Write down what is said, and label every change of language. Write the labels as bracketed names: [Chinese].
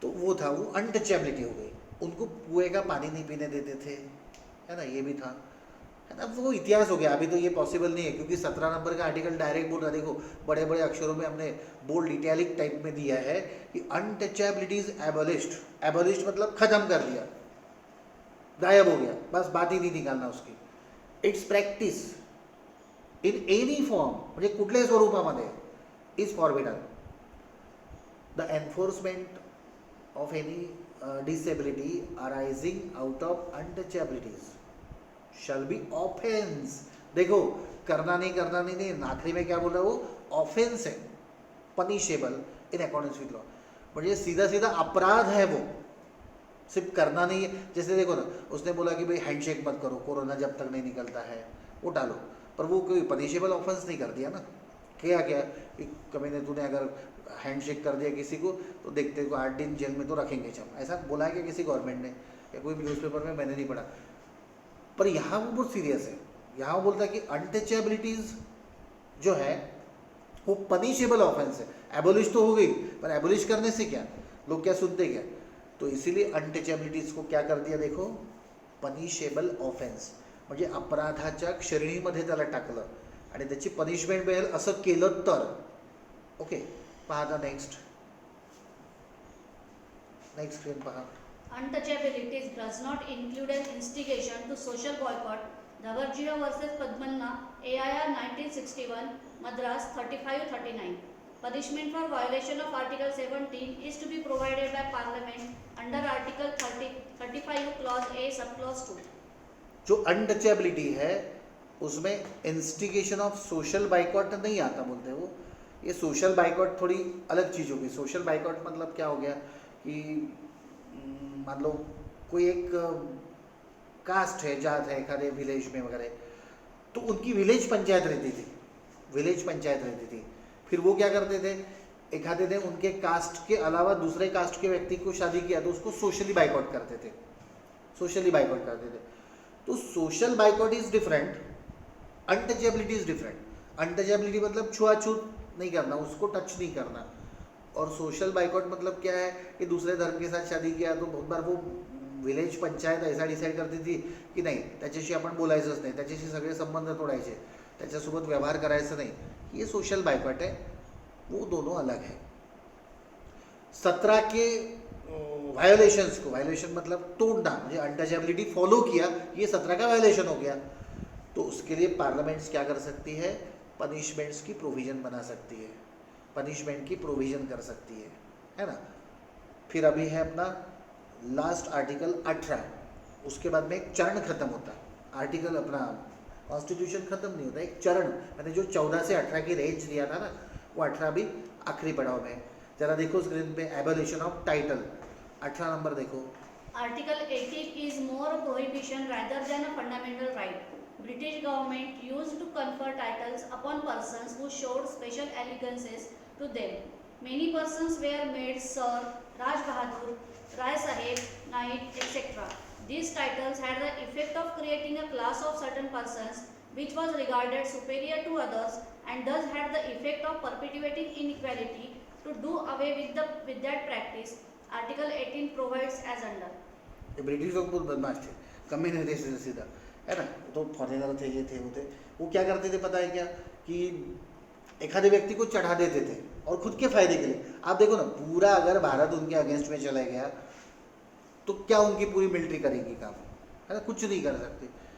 [Hindi] तो वो था, वो अनटचेबिलिटी हो गई। उनको कुएं का पानी नहीं पीने देते थे, है ना, ये भी था, है ना। वो इतिहास हो गया। अभी तो ये पॉसिबल नहीं है क्योंकि 17 नंबर का आर्टिकल डायरेक्ट बोल रहा है। देखो बड़े बड़े अक्षरों में हमने बोल्ड इटैलिक टाइप में दिया है कि [English] Untouchability is abolished. [Hindi] एबोलिश्ड मतलब खत्म कर दिया, गायब हो गया, बस बात ही नहीं निकालना उसकी। [English] it's practice in any form, [Marathi] म्हणजे कुठल्याही स्वरूपामध्ये, [English] Is forbidden. The enforcement of any disability arising out of untouchabilities shall be offence. [Hindi] देखो करना नहीं, आखिरी में क्या बोला वो? ऑफेंस है, [English] Punishable in according with law. [Hindi] म्हणजे सीधा सीधा अपराध है वो, सिर्फ करना नहीं है। जैसे देखो ना, उसने बोला कि भाई हैंडशेक मत करो, कोरोना जब तक नहीं निकलता है, वो डालो, पर वो कोई पनिशेबल ऑफेंस नहीं कर दिया ना। क्या क्या कि कभी ने तूने अगर हैंडशेक कर दिया किसी को तो देखते को 8 दिन जेल में तो रखेंगे चम, ऐसा बोला है क्या किसी गवर्नमेंट ने, या कोई न्यूज़पेपर में मैंने नहीं पढ़ा। पर यहाँ वो बहुत सीरियस है, यहाँ वो बोलता है कि अनटचेबिलिटीज जो है वो पनिशेबल ऑफेंस है। एबोलिश तो हो गई, पर एबोलिश करने से क्या, लोग क्या सुनते क्या, तो इसीलिए अनटचेबिलिटीज को क्या कर दिया देखो, पनिशेबल ऑफेन्स, [Marathi] म्हणजे अपराधाच्या श्रेणीमध्ये त्याला टाकलं आणि त्याची पनिशमेंट मिळेल असं केलं तर. ओके, पहा आता नेक्स्ट स्क्रीन पहा. [English] Untouchability does not include an instigation to social boycott. Dhawarjia versus Padmanna, AIR 1961, Madras 3539. Punishment for violation of Article 17 is to be provided by Parliament under Article 35 Clause A, Subclause 2. [Hindi] जो untouchability है उसमें instigation of social boycott नहीं आता बोलते वो, ये social boycott थोड़ी अलग चीज़ होगी. सोशल बाइकॉट मतलब क्या हो गया कि मान लो कोई एक कास्ट है, जात है एखादे विलेज में वगैरह, तो उनकी विलेज पंचायत रहती थी. फिर वो क्या करते थे, एखादे ने उनके कास्ट के अलावा दूसरे कास्ट के व्यक्ति को शादी किया तो उसको सोशली बाइकआउट करते थे. [English] तो social boycott is different, untouchability is different. [Hindi] Untouchability मतलब छुआछूत नहीं करना, उसको टच नहीं करना. और सोशल बाइकआउट मतलब क्या है कि दूसरे धर्म के साथ शादी किया तो बहुत बार वो विलेज पंचायत ऐसा डिसाईड करती थी की [Marathi] नाही त्याच्याशी आपण बोलायचंच नाही, त्याच्याशी सगळे संबंध तोडायचे, त्याच्यासोबत व्यवहार करायचं नाही. [Hindi] ये सोशल बाइकआउट है, वो दोनों अलग है. 17 के वायोलेशंस को, वायोलेशन मतलब तोड़ना, म्हणजे अनटचेबिलिटी फॉलो किया, ये 17 का वायोलेशन हो गया, तो उसके लिए पार्लियामेंट्स क्या कर सकती है, पनिशमेंट्स की प्रोविजन बना सकती है, पनिशमेंट की प्रोविजन कर सकती है ना. फिर अभी है अपना लास्ट आर्टिकल 18, उसके बाद में एक चरण खत्म होता है. आर्टिकल अपना कॉन्स्टिट्यूशन खत्म नहीं होता, एक चरण, मैंने जो 14 से 18 की रेंज दिया था ना, वो 18 भी आखिरी पड़ाव में है. जरा देखो स्क्रीन पे, एबोलिशन ऑफ टाइटल, 18 नंबर देखो. [English] Article 18 is more a prohibition rather than a fundamental right. British government used to confer titles upon persons who showed special allegiances to them. Many persons were made Sir, Raj Bahadur, Rai Sahib, Knight, etc. These titles had the effect of creating a class of certain persons which was regarded superior to others and thus had the effect of perpetuating inequality. To do away with that practice, Article 18 provides as under. [Hindi] ये British लोग बहुत बदमाश थे, कमी नहीं थे सीधा, है ना. तो फॉरेनर थे, ये थे, वो थे. वो क्या करते थे पता है क्या, कि एखादे व्यक्ति को चढ़ा देते थे और खुद के फायदे के लिए. आप देखो ना, पूरा अगर भारत उनके अगेंस्ट में चला गया तो क्या उनकी पूरी मिलिट्री करेगी काम, है ना, कुछ नहीं कर सकते.